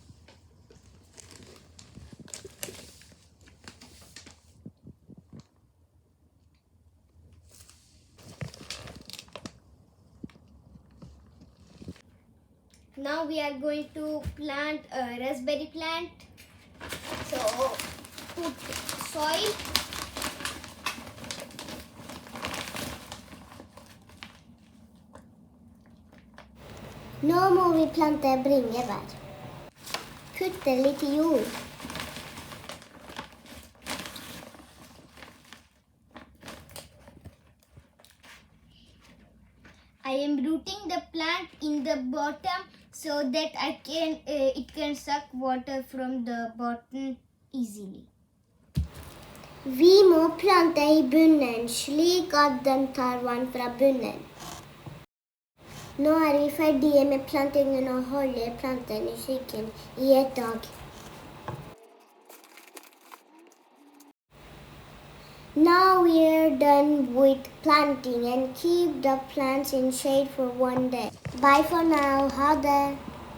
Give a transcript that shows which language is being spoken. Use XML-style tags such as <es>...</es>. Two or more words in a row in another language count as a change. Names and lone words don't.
<en>Now we are going to plant a raspberry plant. So put soil.</en> <no>Nå må vi plante bringebær. Putte litt jord.</no> <en>I am rooting the plant in the bottom so that it can suck water from the bottom easily.</en> <no>Vi må plante i bunnen slik at den tar vann fra bunnen. Nå er vi ferdige med plantingen og holder planten i skyggen i 1 dag.</no> <en>Now we are done with planting and keep the plants in shade for 1 day. Bye for now.</en> <no>Ha det!</no>